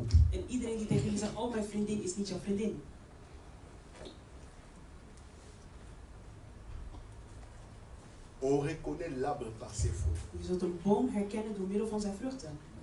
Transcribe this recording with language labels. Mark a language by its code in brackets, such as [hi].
[nl] En iedereen die tegen jullie zegt, oh mijn vriendin is niet jouw vriendin. [fr] On reconnaît l'arbre par ses fruits. [nl] Je zult een boom herkennen door middel van zijn vruchten.